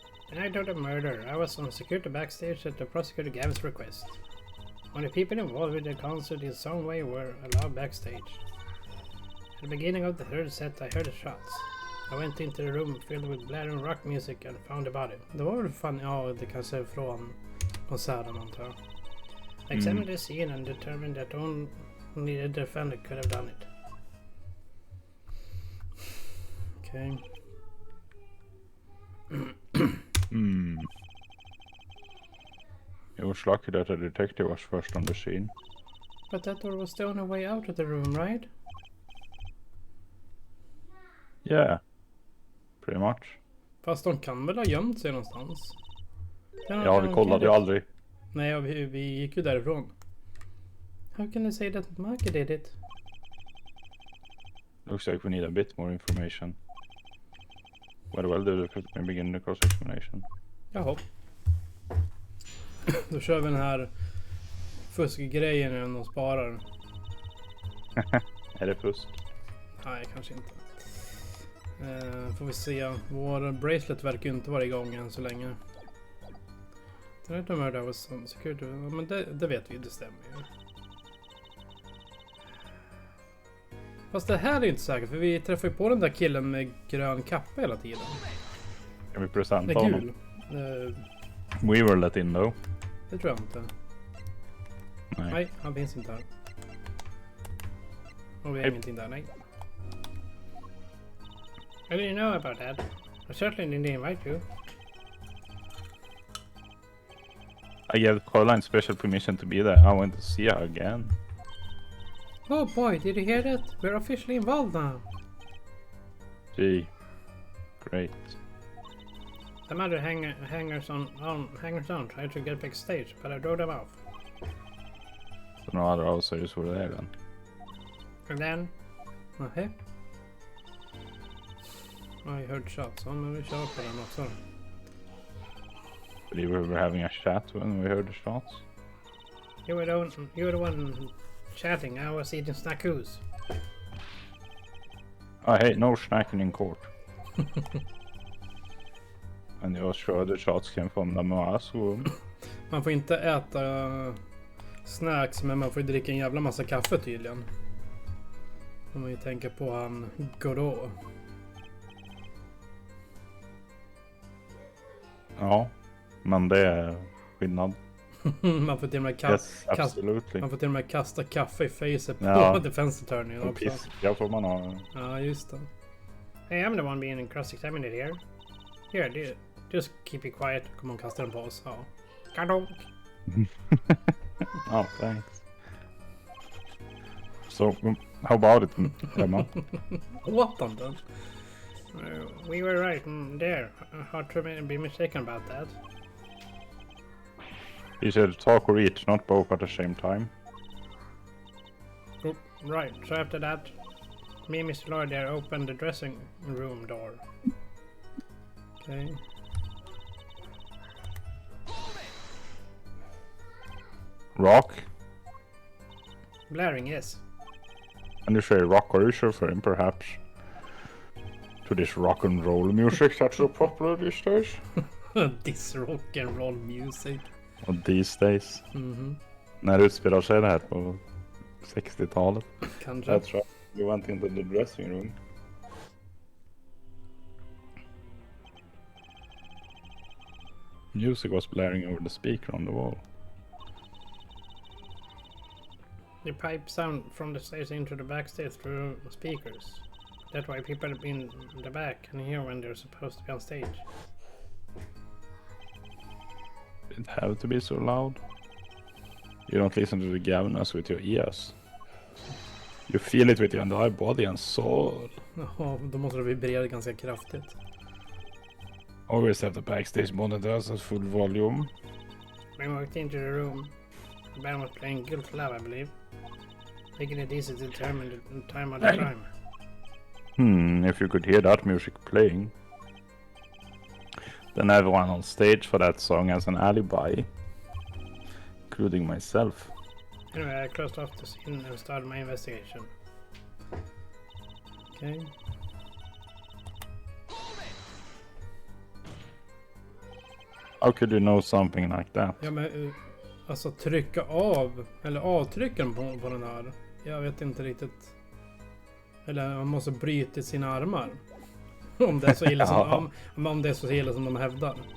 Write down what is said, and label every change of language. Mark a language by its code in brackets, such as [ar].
[en] The night of the murder, I was on security backstage at the prosecutor Gavin's request. Only people involved with the concert in some way were allowed backstage. At the beginning of the third set, I heard the shots. I went into the room filled with blaring rock music and found the body. [sv] Det var väl fan, ja, det kanske är från konserten antar jag. [en] I examined the scene and determined that only the defendant could have done it. Okay. It was lucky that the detective was first on the scene. But that door was the only way out of the room, right? Yeah. Pretty much. [sv] Fast de kan väl ha gömt sig någonstans? Ja, vi kollade ju aldrig. Nej, vi gick ju därifrån. [en] How can they say that Maki did it? Looks like we need a bit more information. Well, do we begin the cross-examination? [sv] Jaha. Då kör vi den här fuskgrejen igen och sparar. Är det fusk? Nej, kanske inte. Får vi se. Vår bracelet verkar ju inte vara igång än så länge. Det är inte mörda hos security. Ja, men det vet vi, det stämmer ju. Fast det här är inte säkert, för vi träffar ju på den där killen med grön kappa hela tiden. Kan vi Det presenta är honom? kul. [en] We were let in though. [sv] Det tror jag inte. Nej. Nej, han finns inte här. Och vi har ingenting där, nej. [en] I didn't know about that. I certainly didn't invite you. I gave Caroline special permission to be there. I want to see her again. Oh boy, did you hear that? We're officially involved now. Gee. Great. Some other hangers on tried to get backstage, but I drove them off. So no other outsiders were there then. And then... [sv] Nähä? [en] I heard shots. [sv] Ja, men vi kör på den också. [en] But we were having a chat when we heard the shots. You were the one chatting. I was eating snackoos. Oh hey, no snacking in court. And you sure the shots came from the Moas room. [sv] Man får inte äta snacks, men man får dricka en jävla massa kaffe tydligen. Om man ju tänker på han Godot. Ja, men det är skillnad. Man får till och med [en] Yes, absolutely. [sv] man får till och med kasta kaffe i facet på Ja. defense attorneyn Och också. piska får man ha. Ja, just det. [en] Hey, I'm the one being cross-examined here. Here, just keep it quiet. [sv] Kommer hon kasta den på oss? Ja. Kadonk! [en] Oh, thanks. So, how about it, Emma? [sv] Åt han den? [en] We were right there. Hard to be mistaken about that. You said talk or eat, not both at the same time. Oh, right, so after that, me and Mr. Lloyd there opened the dressing room door. Okay. Rock? Blaring, yes. And you say rock, are you referring perhaps to this rock and roll music that's so popular these days? This rock and roll music. [sv] Och [en] these days. Mhm. [sv] När utspelar sig det här på 60-talet? Kanske. [en] That's right. We went into the dressing room. Music was blaring over the speaker on the wall. The pipe sound from the stage into the backstage through speakers. That way people in the back can hear when they're supposed to be on stage. Did it have to be so loud? You don't listen to the Gavinas with your ears. You feel it with your entire body and soul. [sv] Jaha, då måste det vibrera ganska kraftigt. Always have the backstage monitors at full volume. [en] We walked into the room. The band was playing Guilt Love, I believe. Making it easy to determine the time of the crime. If you could hear that music playing. Then everyone on stage for that song has an alibi. Including myself. Anyway, I closed off the scene and started my investigation. Okay. How could you know something like that? [sv] Ja, men alltså trycka av, eller avtrycken på den här. Jag vet inte riktigt. Eller man måste bryta sina armar. Om det är så illa som, om det är så illa som de hävdar.